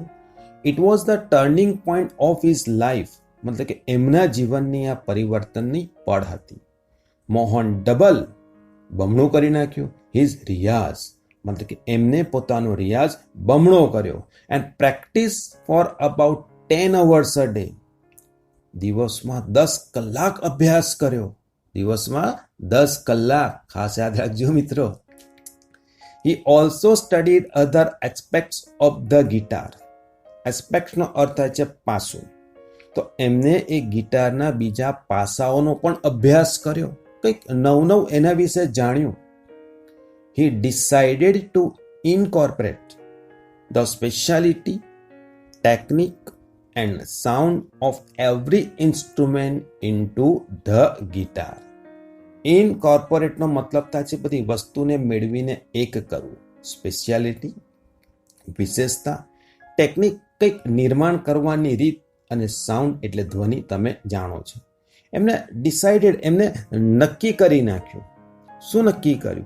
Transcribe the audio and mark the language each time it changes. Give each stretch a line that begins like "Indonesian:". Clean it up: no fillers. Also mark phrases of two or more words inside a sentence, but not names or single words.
English: it was the turning point of his life,
Gujarati: મતલબ કે એમના જીવનની આ પરિવર્તનની પળ હતી. મોહન બમણું કરી નાખ્યું હિઝ રિયાઝ, મતલબ કે એમને પોતાનો રિયાઝ બમણો કર્યો.
English: and practice for about 10 hours a day.
Gujarati: દિવસમાં 10 કલાક અભ્યાસ કર્યો. દિવસમાં 10 કલાક, ખાસ યાદ રાખજો મિત્રો.
English: He also studied other aspects of the guitar.
Gujarati: એસ્પેક્ટ્સ નો અર્થ થાય છે પાસું. તો એમને એ ગિટારના બીજા પાસાઓનો પણ અભ્યાસ કર્યો, કંઈક નવું એના વિશે જાણ્યું.
English: He decided to incorporate the speciality, technique and sound of every instrument into the guitar.
Gujarati: Incorporate નો મતલબ થાય છે બધી વસ્તુને મેળવીને એક કરવું. સ્પેશિયાલિટી, વિશેષતા, ટેકનિક, કંઈક નિર્માણ કરવાની રીત, અને સાઉન્ડ એટલે ધ્વનિ, તમે જાણો છો. એમને ડિસાઇડેડ, એમને નક્કી કરી નાખ્યું. શું નક્કી કર્યું?